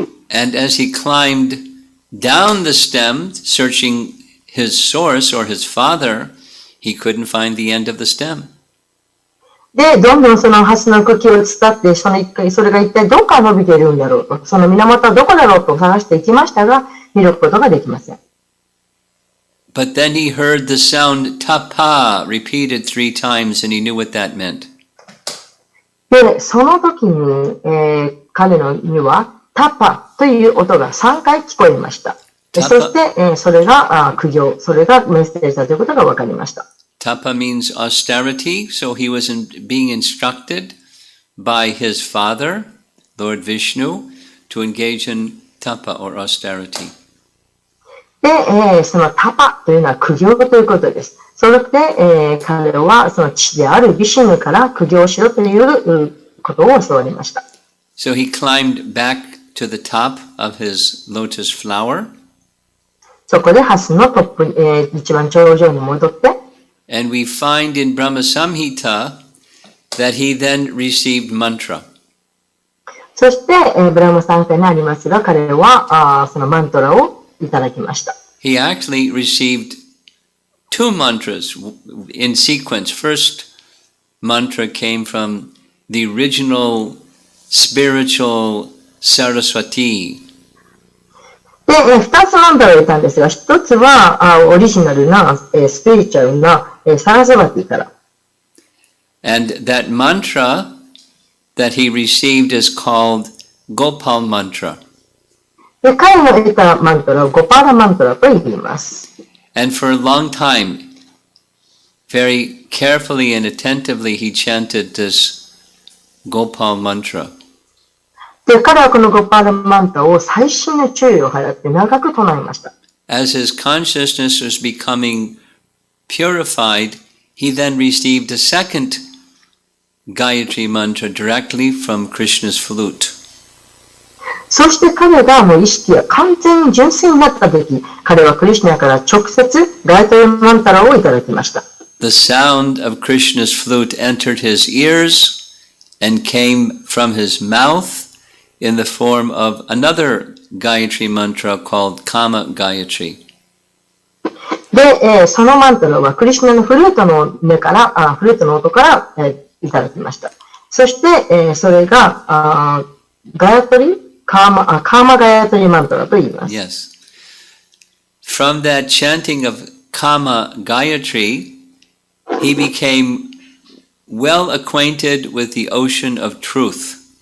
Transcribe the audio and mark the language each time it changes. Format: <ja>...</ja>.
<en>And as he climbed down the stem, searching his source or his father, he couldn't find the end of the stem.</en> <ja>で、どんどんその蓮の茎を伝って、それが一体どこから伸びているんだろうと、その源はどこだろうと探していきましたが、見ることができません。</ja> <en>But then he heard the sound tapa repeated 3 times and he knew what that meant.</en> <ja>で、その時に、彼のにはタパという音が3回聞こえました。そして、それが苦行、それがメッセージだということが分かりました。</ja> <en>Tapa means austerity, so he was being instructed by his father, Lord Vishnu, to engage in tapa or austerity.</en> <ja>で、そのタパというのは苦行ということです。それで、彼はその父であるビシュヌから苦行しろということを教わりました。</ja> <en>So he climbed back to the top of his lotus flower.</en> <ja>そこでハスのトップ、一番頂上に戻って、</ja> <en>And we find in Brahma Samhita that he then received mantra.</en> <ja>そして、ブラムサンタにありますが、彼はそのマントラをいただきました。</ja> <en>He actually received two mantras in sequence. First mantra came from the original spiritual Saraswati.</en> <ja>で、二つマントラを言ったんですが、一つはオリジナルな、スピリチュアルな、サラスバティから。</ja> <en>And that mantra that he received is called Gopal mantra.</en> <ja>で、彼の得たマントラをゴパーラマントラと言います。</ja> <en>And for a long time, very carefully and attentively, he chanted this Gopal mantra.</en> <ja>で、彼はこのゴパーラマントラを細心の注意を払って長く唱えました。</ja> <en>As his consciousness was becoming purified, he then received a second Gayatri mantra directly from Krishna's flute.</en> <ja>そして彼がもう意識が完全に純粋になったとき、彼はクリシュナから直接ガイトリマンタラをいただきました。</ja> <en>The sound of Krishna's flute entered his ears and came from his mouth in the form of another Gayatri mantra called Kama Gayatri.</en> <ja>で、そのマントラはクリシュナのフルートのフルートの音から、いただきました。そして、それがガヤトリカーマガヤトリマントラと言います。</ja> <en>Yes. From that chanting of Kama Gayatri, he became well acquainted with the ocean of truth.</en>